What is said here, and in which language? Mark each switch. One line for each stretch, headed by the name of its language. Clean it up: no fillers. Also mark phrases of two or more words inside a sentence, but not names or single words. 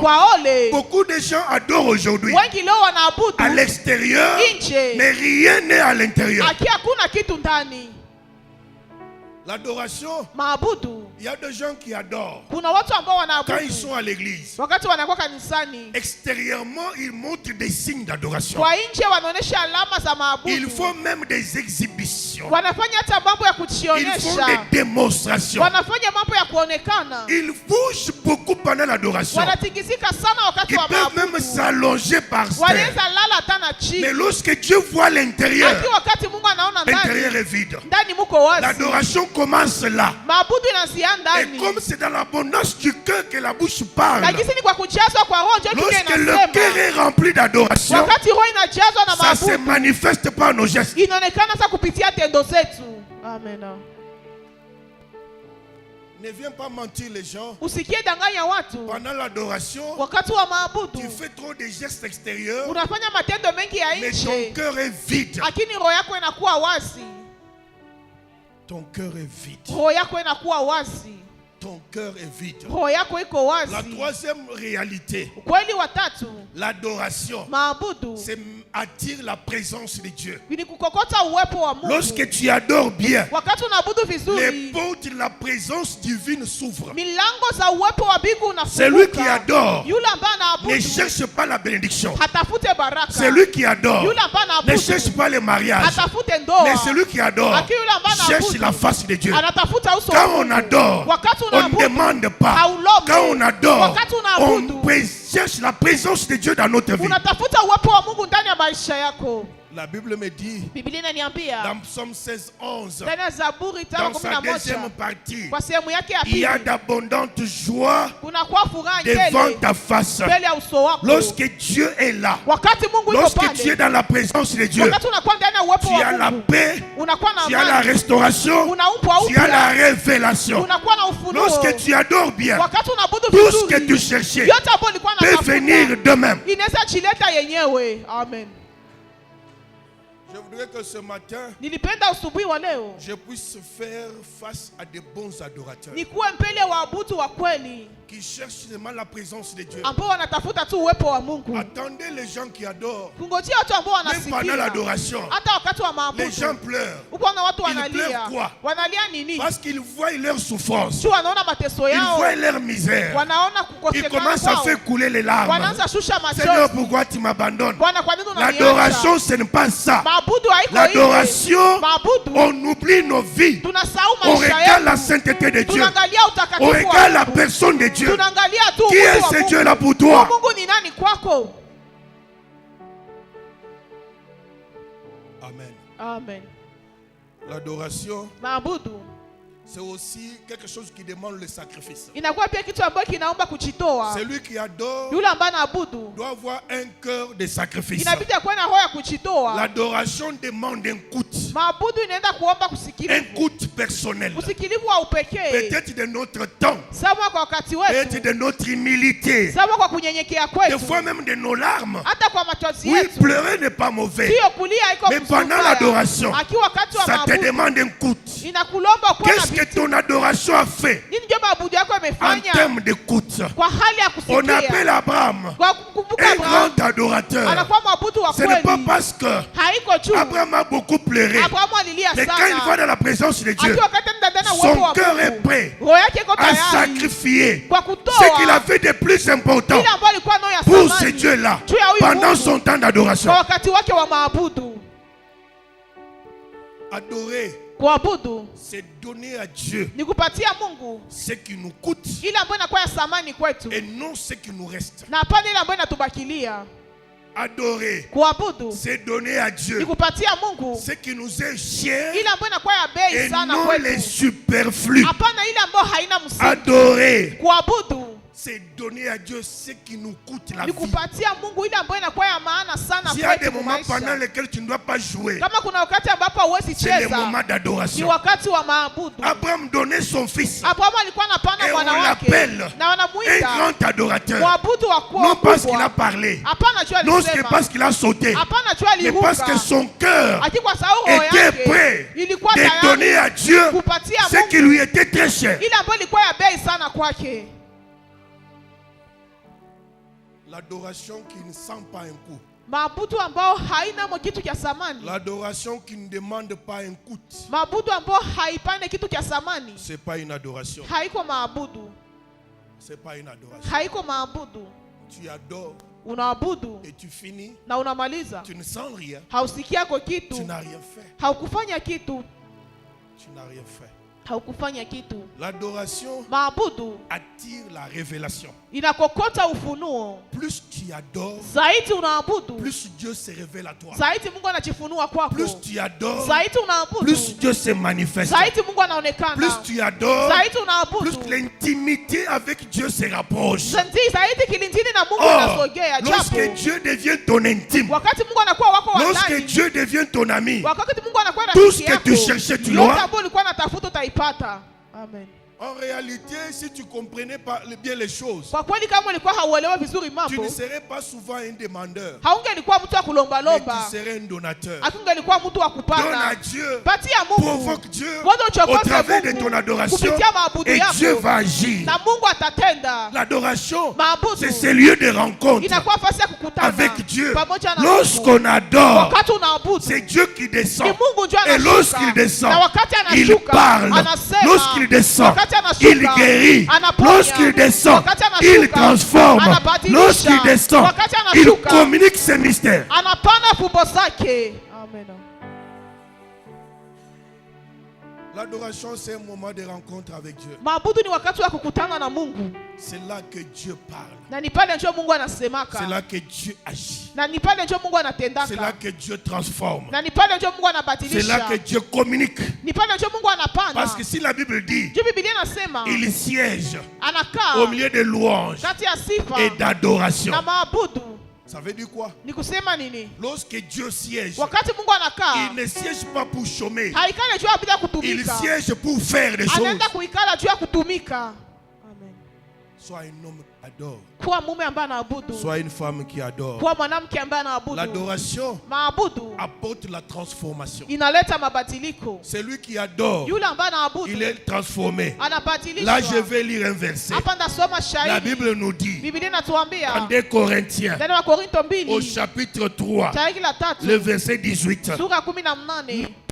Swahili: Kwa ole,
French: beaucoup de gens adorent aujourd'hui
Swahili: wengi leo wanaabudu
French: à l'extérieur,
Swahili: nje,
French: mais rien n'est à l'intérieur.
Swahili: aki hakuna kitu ndani.
French: L'adoration,
Swahili: Maabudu,
French: il y a des gens qui adorent
Swahili: kuna watu ambao
French: quand ils
Swahili: wanaabudu
French: sont à l'église.
Swahili: wakati wanakuwa kanisani,
French: Extérieurement, ils montrent des signes d'adoration.
Swahili: kwa nje wanaonesha alama za
French: Ils
Swahili: maabudu,
French: font même des exhibitions.
Swahili: wanafanya hata mambo ya
French: Ils font
Swahili: kujionyesha,
French: des démonstrations.
Swahili: wanafanya mambo ya kuonekana,
French: Ils bougent beaucoup pendant l'adoration.
Swahili: wanatikisika sana wakati
French: Ils
Swahili: wa
French: peuvent même
Swahili: maabudu,
French: s'allonger par terre.
Swahili: wanaweza lala hata na
French: Mais
Swahili: chini.
French: lorsque Dieu voit l'intérieur,
Swahili: Aki wakati Mungu anaona
French: l'intérieur
Swahili: ndani,
French: est vide.
Swahili: ndani muko wazi.
French: L'adoration commence là.
Swahili: Maabudu inaanzia
French: Et
Swahili: ndani.
French: comme c'est dans l'abondance du cœur que la bouche parle,
Swahili: Lakini ni kwa kujazwa kwa roho ndio Biblia
French: lorsque le cœur
Swahili: inasema.
French: est rempli d'adoration,
Swahili: Wakati roho inajazwa na
French: ça se
Swahili: maabudu,
French: manifeste par nos gestes.
Swahili: inaonekana sasa kupitia tendo zetu. Amen.
French: Ne viens pas mentir les gens.
Swahili: Usikie danganya watu.
French: Pendant l'adoration,
Swahili: Wakati wa maabudu
French: tu fais trop de gestes extérieurs,
Swahili: unafanya matendo mengi ya
French: mais ton
Swahili: nje,
French: cœur est vide.
Swahili: lakini roho yako inakuwa wazi.
French: Ton cœur est vide.
Swahili: Roho yako inakuwa wazi.
French: ton cœur est vide.
Swahili: roho yako iko
French: La
Swahili: wazi.
French: troisième réalité,
Swahili: Ukweli wa tatu,
French: l'adoration,
Swahili: maabudu
French: c'est attire la présence de Dieu.
Swahili: ni kukokota uwepo wa Mungu.
French: Lorsque tu adores bien,
Swahili: Wakati unaabudu
French: les
Swahili: vizuri,
French: portes de la présence divine s'ouvrent.
Swahili: milango za uwepo wa mbingu
French: Celui qui
Swahili: unafunguka.
French: adore
Swahili: Yule ambaye
French: ne
Swahili: anaabudu
French: cherche pas la bénédiction.
Swahili: hatafute baraka.
French: Celui qui adore
Swahili: Yule ambaye
French: ne cherche
Swahili: anaabudu
French: pas le mariage.
Swahili: hatafute ndoa.
French: Mais celui qui adore
Swahili: Lakini yule ambaye
French: cherche
Swahili: anaabudu
French: la face de Dieu.
Swahili: anatafuta uso wa
French: Quand on
Swahili: Mungu.
French: adore,
Swahili: Wakati
French: on ne
Swahili: unaabudu
French: demande pas.
Swahili: haulombi.
French: Quand on adore,
Swahili: Wakati
French: on
Swahili: unaabudu
French: cherche la présence de Dieu dans notre vie.
Swahili: unatafuta uwepo wa Mungu ndani ya maisha yako.
French: La Bible me dit,
Swahili: Biblia inaniambia
French: dans Psaume 16, 11,
Swahili: ndani ya Zaburi
French: dans sa
Swahili: 5:11
French: deuxième partie,
Swahili: kwa sehemu yake ya
French: il y a
Swahili: pili
French: d'abondantes joies
Swahili: kunakuwa furaha
French: devant
Swahili: mbele
French: ta face.
Swahili: mbele ya uso wako.
French: Lorsque Dieu est là,
Swahili: Wakati Mungu yuko
French: lorsque tu es
Swahili: pale,
French: dans la présence de Dieu,
Swahili: wakati unakuwa ndani ya uwepo
French: tu as
Swahili: wa
French: la
Swahili: Mungu,
French: paix,
Swahili: unakuwa na
French: tu as la
Swahili: amani,
French: restauration,
Swahili: unaumpwa
French: tu as la
Swahili: upya,
French: révélation.
Swahili: unakuwa na ufunuo.
French: Lorsque tu adores bien,
Swahili: Wakati unaabudu
French: tout ce que tu
Swahili: vizuri,
French: cherchais
Swahili: yote ambayo ulikuwa
French: peut venir
Swahili: unatafuta
French: de même.
Swahili: inaweza chileta yenyewe. Amen.
French: Je voudrais que ce matin,
Swahili: Nilipenda asubuhi wa leo
French: je puisse faire face à de bons adorateurs
Swahili: nikuwe mbele ya waabudu wa kweli
French: qui cherchent seulement la présence de Dieu.
Swahili: ambao wanatafuta tu uwepo wa Mungu.
French: Attendez les gens qui adorent.
Swahili: Kungojea watu ambao
French: Même pendant
Swahili: wanasikia
French: l'adoration,
Swahili: hata wakati wa
French: les gens
Swahili: maabudu.
French: pleurent
Swahili: Uko na watu
French: Ils
Swahili: wanalia.
French: pleurent quoi?
Swahili: Wanalia nini?
French: parce qu'ils voient leur souffrance,
Swahili: Tu wanaona mateso
French: ils
Swahili: yao,
French: voient leur misère.
Swahili: wanaona
French: Ils
Swahili: kukosekana
French: commencent à
Swahili: kwao,
French: faire couler les larmes.
Swahili: wanaanza shusha
French: Seigneur,
Swahili: machozi.
French: pourquoi tu m'abandonnes?
Swahili: Bwana, kwa nini unaniacha?
French: L'adoration, ce n'est pas ça.
Swahili: Maabudu haiko hivi.
French: L'adoration,
Swahili: Maabudu
French: on oublie nos vies.
Swahili: tunasahau
French: On
Swahili: maisha
French: regarde la
Swahili: yetu.
French: sainteté de Dieu.
Swahili: Tunaangalia
French: On
Swahili: utakatifu wa
French: regarde la
Swahili: Mungu.
French: personne de Dieu.
Swahili: Tunaangalia tu
French: Qui est
Swahili: ukuu wa
French: ce
Swahili: Mungu.
French: Dieu là pour toi?
Swahili: Mungu ni nani kwako? Amen. Amen.
French: L'adoration,
Swahili: Maabudu
French: c'est aussi quelque chose qui demande le sacrifice.
Swahili: inakuwa pia kitu ambacho kinaomba kujitoa.
French: Celui qui adore
Swahili: Yule ambaye anaabudu
French: doit avoir un cœur de sacrifice.
Swahili: inabidi akuwe na roho ya kujitoa.
French: L'adoration demande un coût.
Swahili: Maabudu inaenda kuomba
French: Un
Swahili: kusikilivu,
French: coût personnel.
Swahili: usikilivu wa upekee,
French: Peut-être de notre temps.
Swahili: sawa kwa wakati
French: Peut-être
Swahili: wetu,
French: de notre humilité.
Swahili: sawa kwa kunyenyekea
French: Des
Swahili: kwetu,
French: fois même de nos larmes.
Swahili: hata kwa machozi
French: Oui,
Swahili: yetu.
French: pleurer n'est pas mauvais.
Swahili: Sio kulia haiko
French: Mais
Swahili: mzuri
French: pendant
Swahili: mbaya.
French: l'adoration,
Swahili: Akiwa wakati wa
French: ça te
Swahili: maabudu
French: demande un coût.
Swahili: inakulomba kuwa na
French: Qu'est-ce que
Swahili: vitu.
French: ton adoration a fait
Swahili: Nini ndio maabudu yako
French: en
Swahili: imefanya
French: termes de coût?
Swahili: kwa hali ya
French: On appelle
Swahili: kusikia?
French: Abraham
Swahili: Kwa kukumbuka
French: un
Swahili: Abrahamu
French: grand adorateur.
Swahili: anakuwa mwabudu wa
French: Ce n'est pas
Swahili: kweli,
French: parce que
Swahili: haiko juu.
French: Abraham a beaucoup pleuré.
Swahili: Abrahamu alilia
French: Mais quand il va
Swahili: sana,
French: dans la présence de Dieu,
Swahili: akiwa wakati ndani ya
French: son
Swahili: uwepo wa
French: cœur est
Swahili: Mungu,
French: prêt
Swahili: roho yake iko
French: à
Swahili: tayari
French: sacrifier
Swahili: kwa
French: ce qu'il a
Swahili: kutoa
French: fait de plus important
Swahili: ile ambayo alikuwa nayo ya
French: pour ce
Swahili: thamani
French: Dieu-là
Swahili: juu ya huyu
French: pendant
Swahili: Mungu
French: son temps d'adoration.
Swahili: kwa wakati wake wa maabudu.
French: Adorer,
Swahili: Kuabudu
French: c'est donner à Dieu
Swahili: ni kupatia Mungu
French: ce qui nous coûte
Swahili: ile ambayo inakuwa ya thamani kwetu
French: et non ce qui nous reste.
Swahili: na hapana ile ambayo inatubakilia.
French: Adorer,
Swahili: Kuabudu
French: c'est donner à
Swahili: ni
French: Dieu
Swahili: kupatia Mungu
French: ce qui nous est cher
Swahili: ile ambayo inakuwa ya bei
French: et
Swahili: sana
French: non les
Swahili: kwetu,
French: superflus.
Swahili: hapana ile ambayo haina msingi.
French: Adorer,
Swahili: Kuabudu
French: c'est donner à Dieu ce qui nous coûte la
Swahili: ni
French: vie.
Swahili: kupatia Mungu ile ambayo inakuwa ya maana sana
French: S'il y a des
Swahili: kwetu
French: moments pendant
Swahili: maisha.
French: lesquels tu ne dois pas jouer,
Swahili: Kama kuna wakati ambapo huwezi
French: c'est le
Swahili: cheza,
French: moment
Swahili: ni
French: d'adoration.
Swahili: wakati wa maabudu.
French: Abraham donnait son fils
Swahili: Abrahamu alikuwa anapana
French: et
Swahili: mwana
French: on
Swahili: wake
French: l'appelle
Swahili: na
French: un
Swahili: wanamuita
French: grand adorateur.
Swahili: mwabudu wa
French: Non parce qu'il a
Swahili: kubwa.
French: parlé,
Swahili: Hapana jua
French: non c'est
Swahili: alisema,
French: parce qu'il a sauté,
Swahili: hapana jua
French: mais parce que
Swahili: aliruka,
French: son cœur
Swahili: ati kwa sababu roho
French: était
Swahili: yake
French: prêt
Swahili: ilikuwa
French: de donner
Swahili: tayari
French: à Dieu
Swahili: kupatia
French: ce qui
Swahili: Mungu
French: lui était très cher.
Swahili: ile ambayo ilikuwa ya bei sana kwake.
French: L'adoration qui ne sent pas un coup.
Swahili: Maabudu ambao haina mo kitu cha thamani,
French: L'adoration qui ne demande pas un coût.
Swahili: maabudu ambao haipane kitu cha thamani,
French: C'est pas une adoration.
Swahili: haiko maabudu,
French: C'est pas une adoration.
Swahili: haiko maabudu.
French: Tu adores
Swahili: Unaabudu
French: et tu finis,
Swahili: na unamaliza,
French: tu ne sens rien.
Swahili: hausikiako
French: Tu
Swahili: kitu,
French: n'as rien fait.
Swahili: haukufanya kitu,
French: Tu n'as rien fait.
Swahili: haukufanya kitu.
French: L'adoration
Swahili: Maabudu
French: attire la révélation.
Swahili: inakokota ufunuo.
French: Plus tu adores,
Swahili: Zaidi unaabudu,
French: plus Dieu se révèle à toi.
Swahili: zaidi Mungu anajifunua kwako.
French: Plus tu adores,
Swahili: Zaidi unaabudu,
French: plus Dieu se manifeste.
Swahili: zaidi Mungu anaonekana.
French: Plus tu adores,
Swahili: Zaidi
French: plus
Swahili: unaabudu,
French: l'intimité avec Dieu se rapproche.
Swahili: zaidi kilindini na Mungu
French: Or,
Swahili: inasogea.
French: lorsque
Swahili: Japo
French: Dieu devient ton intime,
Swahili: wakati Mungu anakuwa wako wa
French: lorsque
Swahili: ndani,
French: Dieu devient ton ami,
Swahili: wakati Mungu anakuwa
French: tout
Swahili: rafiki
French: ce que
Swahili: yako,
French: tu cherchais, tu
Swahili: yote
French: l'auras.
Swahili: ambayo ulikuwa unatafuta utaipata. Amen.
French: En réalité, si tu comprenais pas bien les choses,
Swahili: Kwa kweli kama ulikuwa hauelewi vizuri
French: tu
Swahili: mambo,
French: ne serais pas souvent un demandeur,
Swahili: haungelikuwa mtu wa
French: mais
Swahili: kulombalomba,
French: tu serais un donateur.
Swahili: hakungelikuwa mtu wa
French: Donne à
Swahili: kupata.
French: Dieu,
Swahili: Patia Mungu,
French: provoque Dieu
Swahili: ngoja
French: au
Swahili: uchokoze
French: travers de
Swahili: Mungu
French: ton adoration
Swahili: kupitia maabudu
French: et Dieu
Swahili: yako,
French: va agir.
Swahili: na Mungu atatenda.
French: L'adoration,
Swahili: Maabudu
French: c'est ce lieu de rencontre
Swahili: inakuwa nafasi ya kukutana
French: avec Dieu.
Swahili: pamoja na Mungu.
French: Lorsqu'on adore,
Swahili: Wakati unaabudu,
French: c'est Dieu qui
Swahili: ni
French: descend.
Swahili: Mungu ndio
French: Et
Swahili: anashuka.
French: lorsqu'il descend,
Swahili: Na wakati
French: il
Swahili: anashuka,
French: parle.
Swahili: anasema.
French: Lorsqu'il descend,
Swahili: Wakati anashuka,
French: il guérit.
Swahili: anaponya.
French: Lorsqu'il descend,
Swahili: Wakati anashuka,
French: il transforme.
Swahili: anabadilisha.
French: Lorsqu'il descend,
Swahili: Wakati
French: il
Swahili: anashuka,
French: communique ses mystères.
Swahili: anapana fumbo zake. Amen.
French: L'adoration, c'est un moment de rencontre avec Dieu.
Swahili: Maabudu ni wakati wa kukutana na Mungu,
French: C'est là que Dieu parle.
Swahili: na ni pale ndio Mungu anasemaka,
French: C'est là que Dieu agit.
Swahili: na ni pale ndio Mungu
French: C'est là
Swahili: anatendaka,
French: que Dieu transforme.
Swahili: na ni pale ndio Mungu
French: C'est là
Swahili: anabadilisha,
French: que Dieu communique.
Swahili: ni pale ndio Mungu anapana.
French: Parce que si la Bible dit,
Swahili: Juu Biblia inasema
French: il siège
Swahili: anakaa
French: au milieu de louanges
Swahili: kati ya sifa
French: et d'adoration.
Swahili: na maabudu.
French: Ça veut dire quoi?
Swahili: Ni kusema nini?
French: Lorsque Dieu siège,
Swahili: Wakati Mungu anakaa,
French: il ne siège pas pour chômer.
Swahili: haikale juu ya bila
French: Il
Swahili: kutumika,
French: siège pour faire des choses.
Swahili: anaenda kuikala juu ya kutumika. Amen.
French: Sois un homme qui adore.
Swahili: Kuwa mume ambaye anaabudu,
French: Sois une femme qui adore.
Swahili: kuwa mwanamke ambaye anaabudu.
French: L'adoration
Swahili: Maabudu
French: apporte la transformation.
Swahili: inaleta mabadiliko.
French: Celui qui adore,
Swahili: Yule ambaye anaabudu
French: il est transformé.
Swahili: anabadilishwa.
French: Là, je vais lire un verset.
Swahili: Hapa ndasoma
French: La
Swahili: shahidi.
French: Bible nous dit,
Swahili: Biblia
French: en
Swahili: inatuambia
French: 2 Corinthiens,
Swahili: ndani ya Korinto
French: au
Swahili: 2
French: chapitre 3,
Swahili: shahidi la 3
French: le verset 18,
Swahili: sura 18,